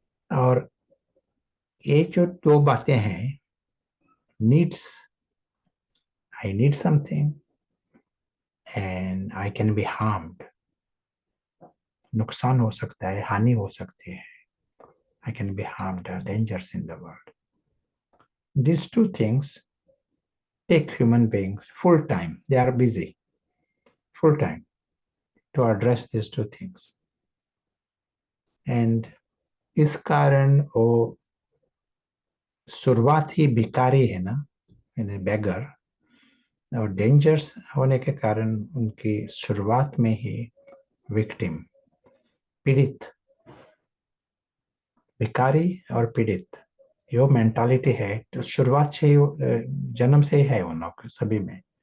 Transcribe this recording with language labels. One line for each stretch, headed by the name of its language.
Hindi: और ये जो 2 बातें हैं,
English: needs, I need something and I can be harmed,
Hindi: नुकसान हो सकता है, हानि हो सकती है,
English: I can be harmed, dangers in the world. These 2 things take human beings full time, they are busy full time to address these 2 things, and
Hindi: इस कारण वो शुरुआत ही भिखारी है ना,
English: Beggar.
Hindi: और डेंजर्स होने के कारण उनकी शुरुआत में ही विक्टिम, पीड़ित, भिखारी और पीड़ित, ये मेंटालिटी है। तो शुरुआत से ही, जन्म से ही है उन लोग सभी में।